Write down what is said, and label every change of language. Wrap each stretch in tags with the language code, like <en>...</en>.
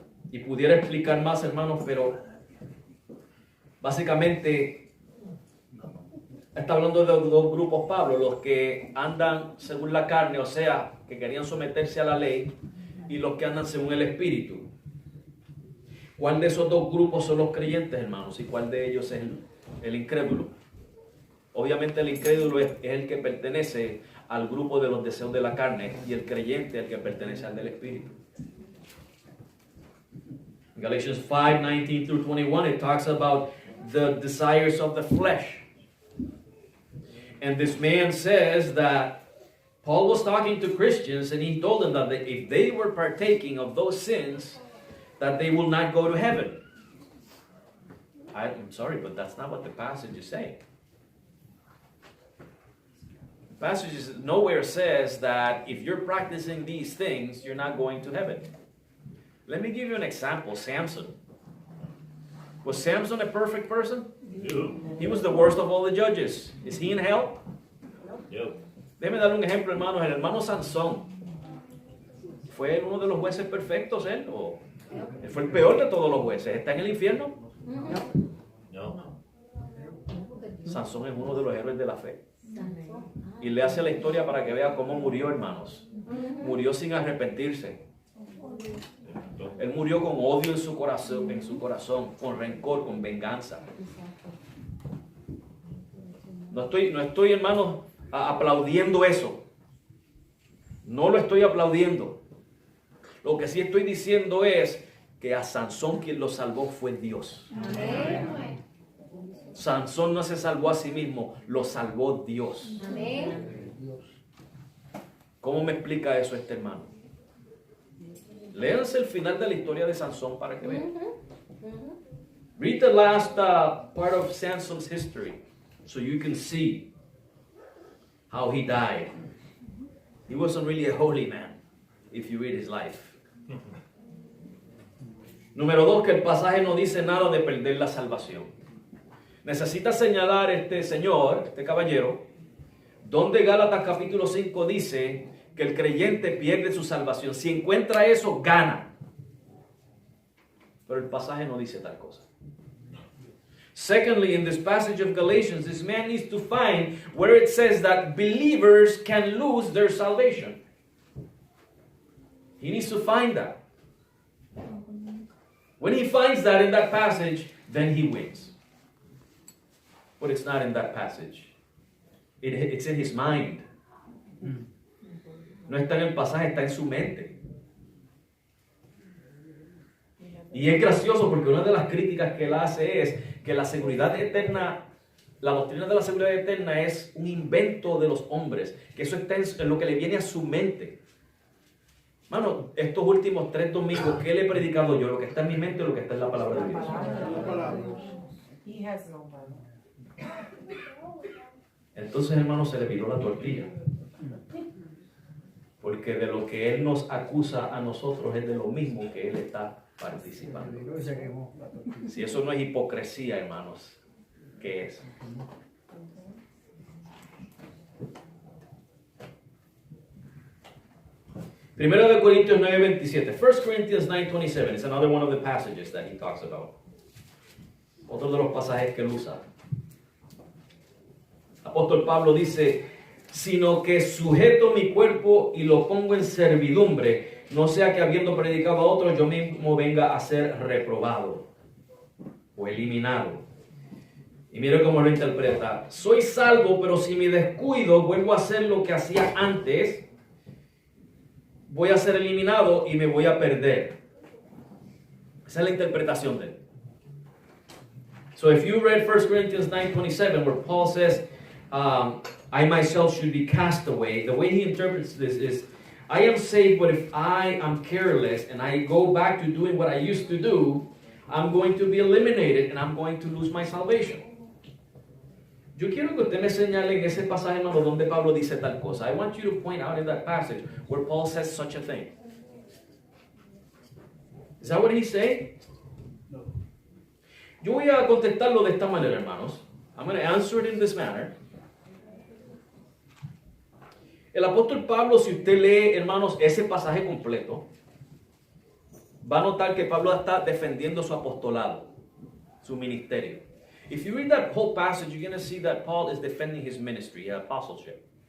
<es>Y pudiera explicar más, hermanos, pero básicamente está hablando de dos grupos, Pablo, los que andan según la carne, o sea, que querían someterse a la ley, y los que andan según el Espíritu. ¿Cuál de esos dos grupos son los creyentes, hermanos? ¿Y cuál de ellos es el incrédulo? Obviamente el incrédulo es el que pertenece al grupo de los deseos de la carne, y el creyente es el que pertenece al del Espíritu.</es> <en>Galatians 5:19 through 21, it talks about the desires of the flesh. And this man says that Paul was talking to Christians and he told them that if they were partaking of those sins, that they will not go to heaven. I'm sorry, but that's not what the passage is saying. The passage nowhere says that if you're practicing these things, you're not going to heaven. Let me give you an example. Samson. Was Samson a perfect person? No. He was the worst of all the judges. Is he in hell? No.</en> <es>Déjeme darle un ejemplo, hermanos. El hermano Sansón. ¿Fue uno de los jueces perfectos él? ¿O él fue el peor de todos los jueces? ¿Está en el infierno? No. Sansón es uno de los héroes de la fe. Y le hace la historia para que vea cómo murió, hermanos. Murió sin arrepentirse. Él murió con odio en su corazón, con rencor, con venganza. No estoy, hermanos, aplaudiendo eso. No lo estoy aplaudiendo. Lo que sí estoy diciendo es que a Sansón quien lo salvó fue Dios. Amén. Sansón no se salvó a sí mismo, lo salvó Dios. Amén. ¿Cómo me explica eso este hermano? Léanse el final de la historia de Sansón para que vean.</es> <en>Read the last part of Samson's history so you can see how he died. He wasn't really a holy man if you read his life.</en> <es>Número 2, que el pasaje no dice nada de perder la salvación. Necesita señalar este señor, este caballero, donde Gálatas capítulo 5 dice que el creyente pierde su salvación. Si encuentra eso, gana. Pero el pasaje no dice tal cosa.</es> <en>Secondly, in this passage of Galatians, this man needs to find where it says that believers can lose their salvation. He needs to find that. When he finds that in that passage, then he wins. But it's not in that passage. It's in his mind.</en> <es>No está en el pasaje, está en su mente. Y es gracioso porque una de las críticas que él hace es que la seguridad eterna, la doctrina de la seguridad eterna es un invento de los hombres, que eso está en lo que le viene a su mente. Mano, estos últimos 3 domingos, ¿qué le he predicado yo? Lo que está en mi mente o lo que está en la palabra de Dios.</es> <en>He has no Bible.</en> <es>Entonces, hermano, se le viró la tortilla. Porque de lo que Él nos acusa a nosotros es de lo mismo que Él está participando. Si eso no es hipocresía, hermanos, ¿qué es? Primero de Corintios 9:27.</es> <en>1 Corinthians 9:27 is another one of the passages that he talks about.</en> <es>Otro de los pasajes que él usa. Apóstol Pablo dice, sino que sujeto mi cuerpo y lo pongo en servidumbre, no sea que habiendo predicado a otros yo mismo venga a ser reprobado o eliminado. Y mire cómo lo interpreta. Soy salvo, pero si me descuido, vuelvo a hacer lo que hacía antes, voy a ser eliminado y me voy a perder. Esa es la interpretación de él.</es> <en>So if you read 1 Corinthians 9:27, where Paul says, I myself should be cast away, the way he interprets this is, I am saved, but if I am careless and I go back to doing what I used to do, I'm going to be eliminated and I'm going to lose my salvation.</en> <es>Yo quiero que usted me señale en ese pasaje, hermano, donde Pablo dice tal cosa.</es> <en>I want you to point out in that passage where Paul says such a thing. Is that what he's saying? No.</en> <es>Yo voy a contestarlo de esta manera, hermanos.</es> <en>I'm going to answer it in this manner.</en> <es>El apóstol Pablo, si usted lee, hermanos, ese pasaje completo, va a notar que Pablo está defendiendo su apostolado, su ministerio.</es> <en>If you read that whole passage, you're going to see that Paul is defending his ministry, apostleship.</en>